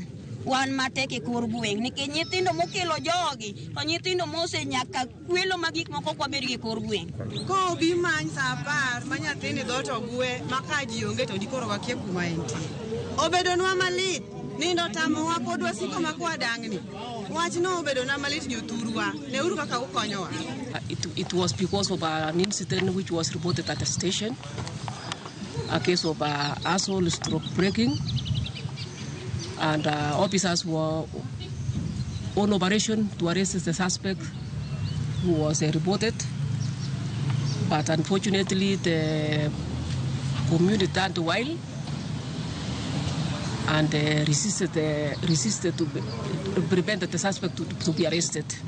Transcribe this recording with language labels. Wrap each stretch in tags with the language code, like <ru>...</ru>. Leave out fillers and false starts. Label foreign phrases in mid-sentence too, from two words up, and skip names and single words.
<luo>Wan matek e kor gweng' nikech nyithindo mokelo jogi to nyithindo mose nyaka kwelo magik moko kwa bed gi kor gweng'. Ko bi many sa 10 ma nyathini dhoto ogwe maka ji onge to dikoro wakie kuma entie. Obedonwa malit. Nindo tamowa pod wasiko makwa dang'ni. Wach no obedona malit jothurwa. Ne uru kaka ukonyowa.</luo> <en>It was because of an incident which was reported at the station. A case of assault stroke breaking, and officers were on operation to arrest the suspect who was reported, but unfortunately the community turned wild and resisted to prevent the suspect to be arrested.</en>